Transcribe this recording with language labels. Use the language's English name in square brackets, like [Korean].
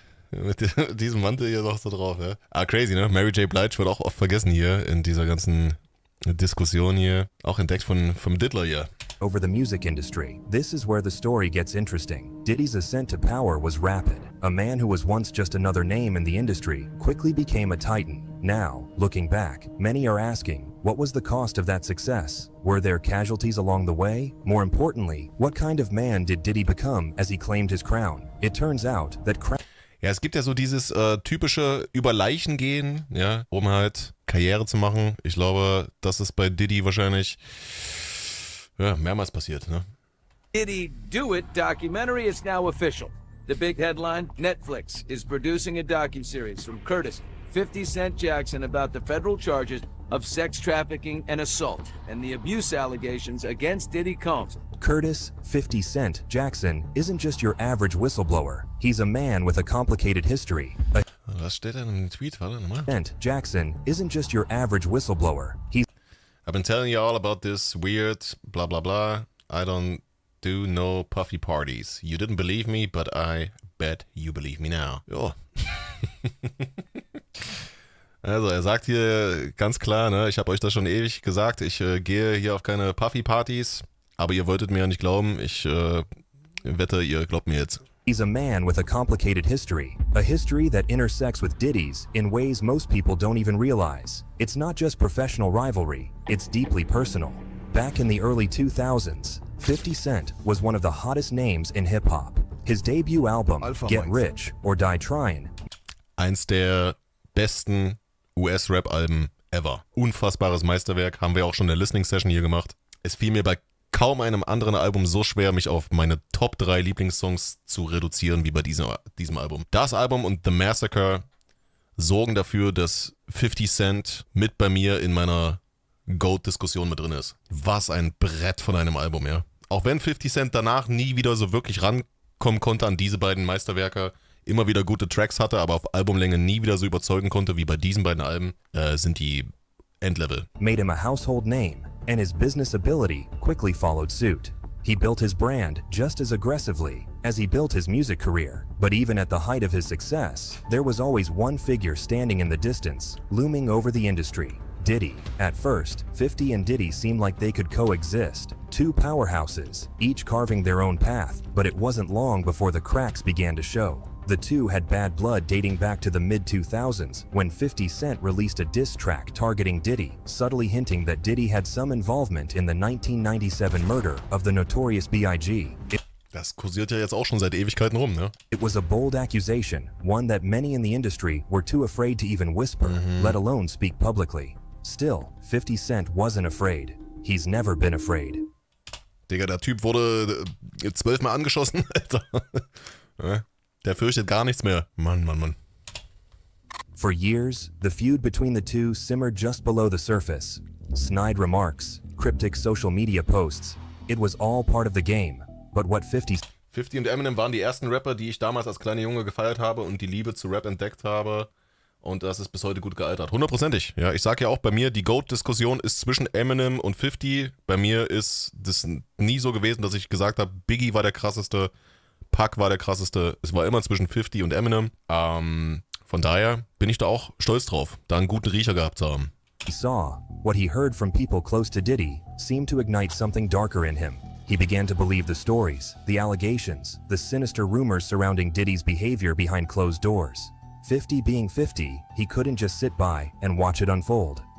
[German] Mit diesem Mantel hier noch so drauf, ja. Ah, crazy, ne? Mary J. Blige wird auch oft vergessen hier in dieser ganzen Diskussion hier. Auch entdeckt vom Diddler hier. [English] over the music industry. This is where the story gets interesting. Diddy's ascent to power was rapid. A man who was once just another name in the industry quickly became a titan. Now, looking back, many are asking, what was the cost of that success? Were there casualties along the way? More importantly, what kind of man did Diddy become as he claimed his crown? It turns out that [German] Ja, es gibt ja so dieses typische über Leichen gehen, ja, um halt Karriere zu machen. Ich glaube, das ist bei Diddy wahrscheinlich mehrmals passiert, ne? [English] Diddy Do It documentary is now official. The big headline, Netflix is producing a docuseries from Curtis, 50 Cent Jackson about the federal charges of sex trafficking and assault and the abuse allegations against Diddy Combs. Curtis 50 Cent Jackson isn't just your average whistleblower. He's a man with a complicated history. [German] Was steht denn im Tweet? Warte nochmal. [English] Cent Jackson isn't just your average whistleblower. I've been telling you all about this weird blah blah blah. I don't do no puffy parties. You didn't believe me, but I bet you believe me now. Jo. [German] Also er sagt hier ganz klar, ne, ich habe euch das schon ewig gesagt, ich gehe hier auf keine Puffy-Partys, aber ihr wolltet mir ja nicht glauben, ich wette, ihr glaubt mir jetzt. [English] He's a man with a complicated history, a history that intersects with Diddy's in ways most people don't even realize. It's not just professional rivalry, it's deeply personal. Back in the early 2000s, 50 Cent was one of the hottest names in hip-hop. His debut album, Get Rich or Die Tryin', [German] eins der besten US-Rap-Alben ever. Unfassbares Meisterwerk, haben wir auch schon in der Listening-Session hier gemacht. Es fiel mir bei kaum einem anderen Album so schwer, mich auf meine Top 3 Lieblingssongs zu reduzieren, wie bei diesem Album. Das Album und The Massacre sorgen dafür, dass 50 Cent mit bei mir in meiner GOAT-Diskussion mit drin ist. Was ein Brett von einem Album, ja. Auch wenn 50 Cent danach nie wieder so wirklich rankommen konnte an diese beiden Meisterwerke, immer wieder gute Tracks hatte, aber auf Albumlänge nie wieder so überzeugen konnte wie bei diesen beiden Alben, sind die Endlevel. [English] made him a household name, and his business ability quickly followed suit. He built his brand just as aggressively as he built his music career. But even at the height of his success, there was always one figure standing in the distance, looming over the industry. Diddy. At first, 50 and Diddy seemed like they could coexist. Two powerhouses, each carving their own path, but it wasn't long before the cracks began to show. The two had bad blood dating back to the mid-2000s when 50 Cent released a diss track targeting Diddy, subtly hinting that Diddy had some involvement in the 1997 murder of the notorious B.I.G. [German] Das kursiert ja jetzt auch schon seit Ewigkeiten rum, ne? [English] It was a bold accusation, one that many in the industry were too afraid to even whisper, let alone speak publicly. Still, 50 Cent wasn't afraid. He's never been afraid. [German] Digga, der Typ wurde 12-mal angeschossen, Alter. Der fürchtet gar nichts mehr. Mann. [English] For years, the feud between the two simmered just below the surface. Snide remarks, cryptic social media posts. It was all part of the game. But what 50 [German] und Eminem waren die ersten Rapper, die ich damals als kleiner Junge gefeiert habe und die Liebe zu Rap entdeckt habe. Und das ist bis heute gut gealtert. 100%ig. Ja, ich sag ja auch bei mir, die GOAT-Diskussion ist zwischen Eminem und 50. Bei mir ist das nie so gewesen, dass ich gesagt habe, Biggie war der krasseste, Pac war der krasseste. Es war immer zwischen 50 und Eminem. Von daher bin ich da auch stolz drauf, da einen guten Riecher gehabt zu haben. [English] saw, what he heard from people close to Diddy, seemed to ignite something darker in him. He began to believe the stories, the allegations, the sinister rumors surrounding Diddy's behavior behind closed doors. 50 being 50, he couldn't just sit by and watch it unfold.